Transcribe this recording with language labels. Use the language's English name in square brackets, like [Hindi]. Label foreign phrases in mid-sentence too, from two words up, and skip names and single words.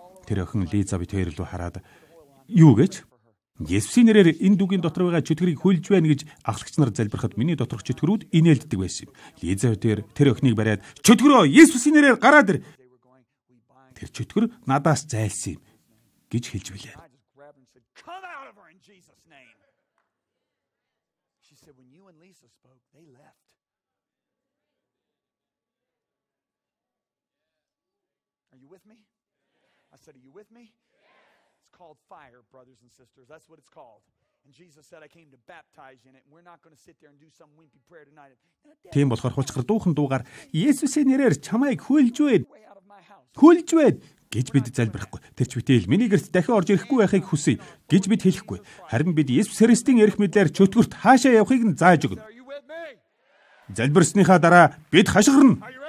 [Mongolian] Тэр охин Лизавитер рүү хараад юу гэж Есүсийн нэрээр энэ дүүгийн дотор байгаа чөтгөрийг хүлж байна гэж ахлагч нар залбирахад миний доторх чөтгөрүүд инээлддэг байсан юм. Лизавитер тэр охиныг бариад чөтгөрөө Есүсийн нэрээр гараад ир. Тэр чөтгөр надаас зайлсан юм гэж хэлж билээ. [English] Called fire, brothers and sisters. That's what it's called. And Jesus said, I came to baptize you in it. We're not going to sit there and do some wimpy prayer tonight. [Mongolian] Тийм болохоор хулчгар дуухан дуугаар Есүсийн нэрээр чамайг хүлж байна. Хүлж байна гэж бид залбирахгүй. Тэр ч битэл миний гэрт дахин орж ирэхгүй байхыг хүсье гэж бид хэлэхгүй. Харин бид Есүс Христийн эрх мэдлээр чөтгөрт хаашаа явахыг нь зааж өгнө. Залбирсныхаа дараа бид хашгирна.